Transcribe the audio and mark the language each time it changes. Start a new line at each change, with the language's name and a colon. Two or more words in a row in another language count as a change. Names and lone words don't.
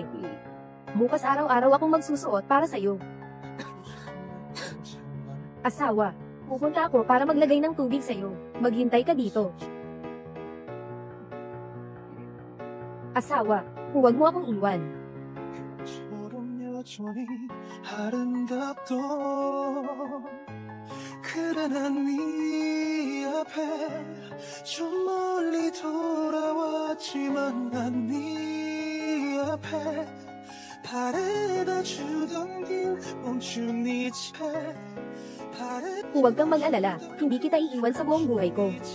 Filipino: Bukas araw-araw akong magsusuot para sa'yo. Asawa, pupunta ako para maglagay ng tubig sa'yo. Maghintay ka dito. Asawa, huwag mo akong iwan.
Korean: 여전히 아름답던 그래 난 네 앞에 좀 멀리 돌아왔지만 난 네 앞에 바래다 주던 길 멈춘 네 집에
Filipino: Huwag kang mag-alala, hindi kita iiwan sa buong buhay ko.